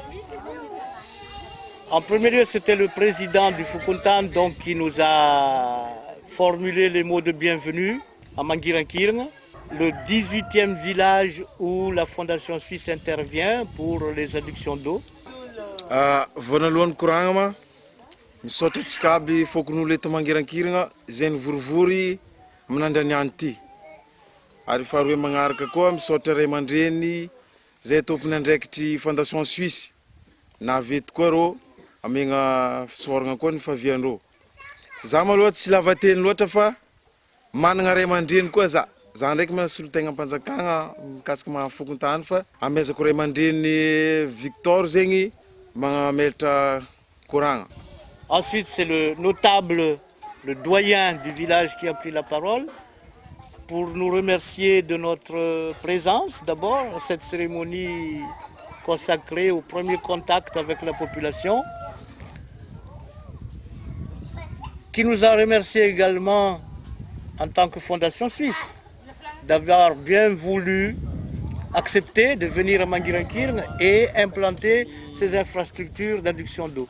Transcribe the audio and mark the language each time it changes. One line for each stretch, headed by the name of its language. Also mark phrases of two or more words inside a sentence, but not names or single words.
French: En premier lieu, c'était le président du Fukuntan donc, qui nous a formulé les mots de bienvenue à Manguirankirng, le 18e village où la Fondation Suisse intervient pour les adductions d'eau.
Malagasy: Vonalohany koragna misaotra antsika aby fokon'olo eto Mangiran-kiragna izay nivorivory amin'andriany ty. Ary faharoa magnaraka koa misaotra ray aman-dreny izay tompony andraikitry Fondation Suisse. Navety koa rô amegna fisoragna koa ny fahaviandrô. Za maloha tsy lava teny loatra fa managna ray aman-dreny koa za. Za ndraiky mahasolo tegna ampanjakagna mikasika mahafokon-tany fa amezako ray aman-dreny Victor zegny mamelatra koragna.
French: Ensuite, c'est le notable, le doyen du village qui a pris la parole pour nous remercier de notre présence d'abord à cette cérémonie consacrée au premier contact avec la population, qui nous a remercié également en tant que Fondation Suisse d'avoir bien voulu accepter de venir à Manguirankirng et implanter ces infrastructures d'adduction d'eau.